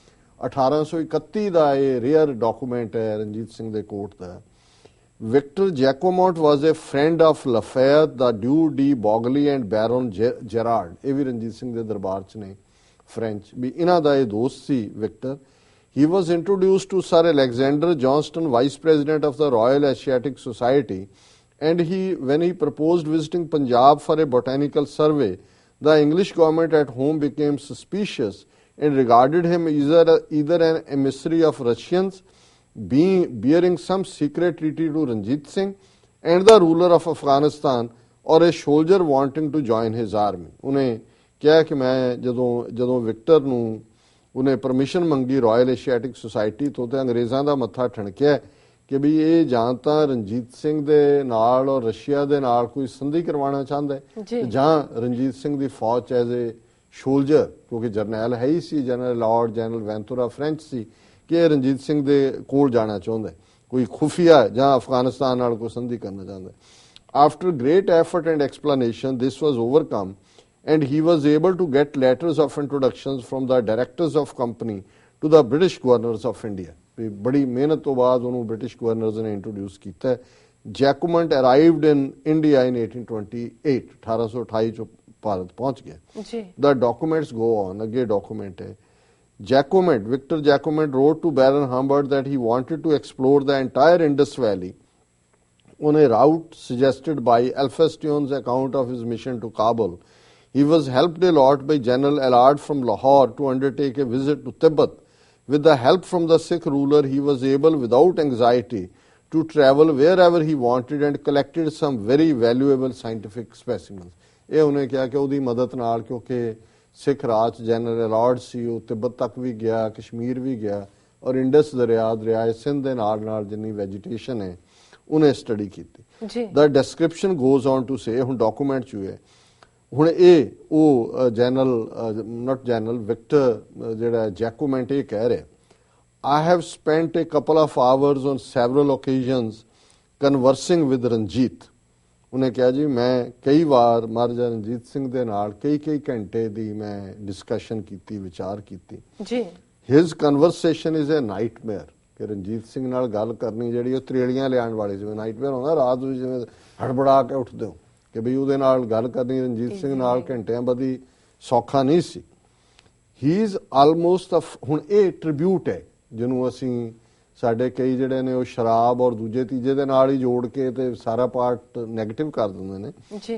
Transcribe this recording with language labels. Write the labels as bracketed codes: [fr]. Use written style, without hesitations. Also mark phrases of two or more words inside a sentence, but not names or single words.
[pa] 1831 ਦਾ ਇਹ [en] rare document [pa] ਹੈ ਰਣਜੀਤ ਸਿੰਘ ਦੇ ਕੋਰਟ ਦਾ। [en] Victor Jacquemont was a friend of Lafayette, the Duc de Broglie and Baron Gerard. [pa] ਇਹ ਵੀ ਰਣਜੀਤ ਸਿੰਘ ਦੇ ਦਰਬਾਰ 'ਚ ਨੇ ਫ੍ਰੈਂਚ, ਵੀ ਇਹਨਾਂ ਦਾ ਇਹ ਦੋਸਤ ਸੀ ਵਿਕਟਰ। [en] He was introduced to Sir Alexander Johnston, Vice President of the Royal Asiatic Society, and when he proposed visiting Punjab for a botanical survey, the English government at home became suspicious and regarded him either an emissary of Russians bearing some secret treaty to Ranjit Singh and the ruler of Afghanistan, or a soldier wanting to join his army. [pa] ਉਹਨੇ ਕਿਹਾ ਕਿ ਮੈਂ ਜਦੋਂ ਵਿਕਟਰ ਨੂੰ ਉਹਨੇ ਪਰਮਿਸ਼ਨ ਮੰਗੀ ਰਾਇਲ ਏਸ਼ੀਆਟਿਕ ਸੁਸਾਇਟੀ ਤੋਂ, ਤੇ ਅੰਗਰੇਜ਼ਾਂ ਦਾ ਮੱਥਾ ਠਣਕਿਆ ਕਿ ਵੀ ਇਹ ਜਾਂ ਤਾਂ ਰਣਜੀਤ ਸਿੰਘ ਦੇ ਨਾਲ ਔਰ ਰਸ਼ੀਆ ਦੇ ਨਾਲ ਕੋਈ ਸੰਧੀ ਕਰਵਾਉਣਾ ਚਾਹੁੰਦਾ ਹੈ, ਜਾਂ ਰਣਜੀਤ ਸਿੰਘ ਦੀ ਫੌਜ 'ਚ [en] as a soldier, [pa] ਕਿਉਂਕਿ ਜਰਨੈਲ ਹੈ ਹੀ ਸੀ, ਜਨਰਲ ਲਾਰਡ ਜਨਰਲ ਵੈਂਤੂਰਾ ਫ੍ਰੈਂਚ ਸੀ, ਕਿ ਇਹ ਰਣਜੀਤ ਸਿੰਘ ਦੇ ਕੋਲ ਜਾਣਾ ਚਾਹੁੰਦਾ, ਕੋਈ ਖੁਫੀਆ ਜਾਂ ਅਫਗਾਨਿਸਤਾਨ ਨਾਲ ਕੋਈ ਸੰਧੀ ਕਰਨਾ ਚਾਹੁੰਦਾ। [en] after great effort and explanation this was overcome and he was able to get letters of introductions from the directors of company to the British governors of India. [pa] ਬੜੀ ਮਿਹਨਤ ਤੋਂ ਬਾਅਦ ਉਹਨੂੰ [en] British governors [pa] ਨੇ ਇੰਟਰੋਡਿਊਸ ਕੀਤਾ। [en] Jacquemont arrived in India in 1828, [pa] 1828 ਚ ਭਾਰਤ ਪਹੁੰਚ ਗਿਆ ਜੀ। [en] The documents go on, [pa] ਅੱਗੇ ਡਾਕੂਮੈਂਟ ਹੈ। [en] Jacomant, Victor Jacomant wrote to Baron Humbert that he wanted to explore the entire Indus Valley on a route suggested by Elphistion's account of his mission to Kabul. He was helped a lot by General Allard from Lahore to undertake a visit to Tibet. With the help from the Sikh ruler, he was able without anxiety to travel wherever he wanted and collected some very valuable scientific specimens. [pa] ਇਹ ਉਹਨੇ ਕਿਹਾ ਕਿ ਉਹਦੀ ਮਦਦ ਨਾਲ, ਕਿਉਂਕਿ ਸਿੱਖ ਰਾਜ ਜਨਰਲ ਅਲਾਰਡ ਸੀ, ਉਹ ਤਿੱਬਤ ਤੱਕ ਵੀ ਗਿਆ, ਕਸ਼ਮੀਰ ਵੀ ਗਿਆ, ਔਰ ਇੰਡਸ ਦਰਿਆਏ ਸਿੰਧ ਦੇ ਨਾਲ ਜਿੰਨੀ ਵੈਜੀਟੇਸ਼ਨ ਹੈ ਉਹਨੇ ਸਟੱਡੀ ਕੀਤੀ। [en] the description goes on to say, [pa] ਹੁਣ ਡਾਕੂਮੈਂਟ 'ਚ ਹੈ। ਹੁਣ ਇਹ ਉਹ ਜਨਰਲ ਵਿਕਟਰ ਜਿਹੜਾ ਜੈਕੋਮੈਂਟ ਇਹ ਕਹਿ ਰਿਹਾ, [en] I have spent a couple of hours on several occasions conversing with Ranjit. [pa] ਉਹਨੇ ਕਿਹਾ ਜੀ ਮੈਂ ਕਈ ਵਾਰ ਮਹਾਰਾਜਾ ਰਣਜੀਤ ਸਿੰਘ ਦੇ ਨਾਲ ਕਈ ਘੰਟੇ ਦੀ ਮੈਂ ਡਿਸਕਸ਼ਨ ਕੀਤੀ, ਵਿਚਾਰ ਕੀਤੀ ਜੀ। [en] His conversation is a nightmare, [pa] ਕਿ ਰਣਜੀਤ ਸਿੰਘ ਨਾਲ ਗੱਲ ਕਰਨੀ ਜਿਹੜੀ ਉਹ ਤਰੇੜੀਆਂ ਲਿਆਉਣ ਵਾਲੀ, ਜਿਵੇਂ ਨਾਈਟਮੇਅਰ ਹੁੰਦਾ ਰਾਤ ਨੂੰ, ਜਿਵੇਂ ਹੜਬੜਾ ਕੇ ਉੱਠਦੇ ਹੋ ਕਿ ਬਈ ਉਹਦੇ ਨਾਲ ਗੱਲ ਕਰਨੀ ਰਣਜੀਤ ਸਿੰਘ ਨਾਲ ਘੰਟਿਆਂ ਬੱਧੀ ਸੌਖਾ ਨਹੀਂ ਸੀ। [en] he is almost, [pa] ਹੁਣ ਇਹ ਟ੍ਰਿਬਿਊਟ ਹੈ ਜਿਹਨੂੰ ਅਸੀਂ ਸਾਡੇ ਕਈ ਜਿਹੜੇ ਨੇ ਉਹ ਸ਼ਰਾਬ ਔਰ ਦੂਜੇ ਤੀਜੇ ਦੇ ਨਾਲ ਹੀ ਜੋੜ ਕੇ ਤੇ ਸਾਰਾ ਪਾਰਟ ਨੈਗੇਟਿਵ ਕਰ ਦਿੰਦੇ ਨੇ ਜੀ।